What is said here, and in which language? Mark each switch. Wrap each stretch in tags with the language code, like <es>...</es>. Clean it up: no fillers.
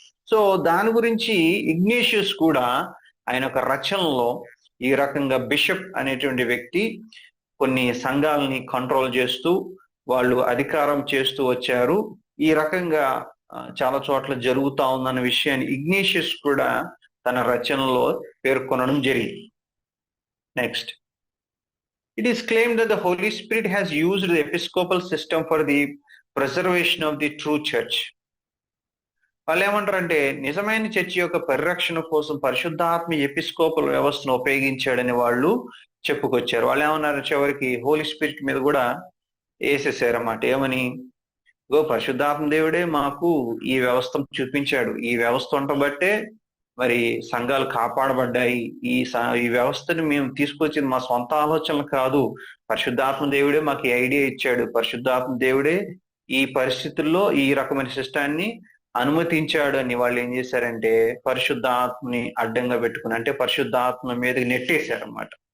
<te>So దాని గురించి Ignatius కూడా ఆయన ఒక రచనలో ఈ రకంగా బిషప్ అనేటువంటి వ్యక్తి కొన్ని సంఘాలని కంట్రోల్ చేస్తూ వాళ్ళు అధికారం చేస్తూ వచ్చారు, ఈ రకంగా చాలా చోట్ల జరుగుతా ఉందన్న విషయాన్ని ఇగ్నేషియస్ కూడా తన రచనలో పేర్కొనడం జరిగింది.</te> <en>Next, it is claimed that the Holy Spirit has used the episcopal system for the preservation of the true church.</en> <te>వాళ్ళు ఏమంటారంటే నిజమైన చర్చి యొక్క పరిరక్షణ కోసం పరిశుద్ధాత్మ ఎపిస్కోపల్ వ్యవస్థను ఉపయోగించాడని వాళ్ళు చెప్పుకొచ్చారు. వాళ్ళు ఏమన్నారు, చివరికి హోలీ స్పిరిట్ మీద కూడా వేసేసారన్నమాట. ఏమని, పరిశుద్ధాత్మ దేవుడే మాకు ఈ వ్యవస్థను చూపించాడు, ఈ వ్యవస్థ ఉండబట్టే మరి సంఘాలు కాపాడబడ్డాయి, ఈ వ్యవస్థని మేము తీసుకొచ్చింది మా సొంత ఆలోచనలు కాదు, పరిశుద్ధాత్మ దేవుడే మాకు ఈ ఐడియా ఇచ్చాడు, పరిశుద్ధాత్మ దేవుడే ఈ పరిస్థితుల్లో ఈ రకమైన సిస్టాన్ని అనుమతించాడు అని వాళ్ళు ఏం చేశారంటే పరిశుద్ధాత్మని అడ్డంగా పెట్టుకుని, అంటే పరిశుద్ధాత్మ మీదకి నెట్టేశారు అన్నమాట.</te>